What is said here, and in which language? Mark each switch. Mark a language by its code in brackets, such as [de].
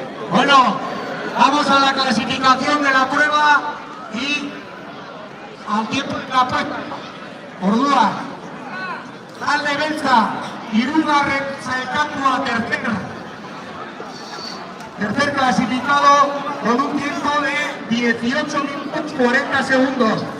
[es] Bueno, vamos a la clasificación de la prueba y al tiempo de la prueba. [eu] Ordua. Talde beltza, hirugarren sailkatua tercera. [es] Tercer clasificado con un tiempo de 18 minutos 40 segundos.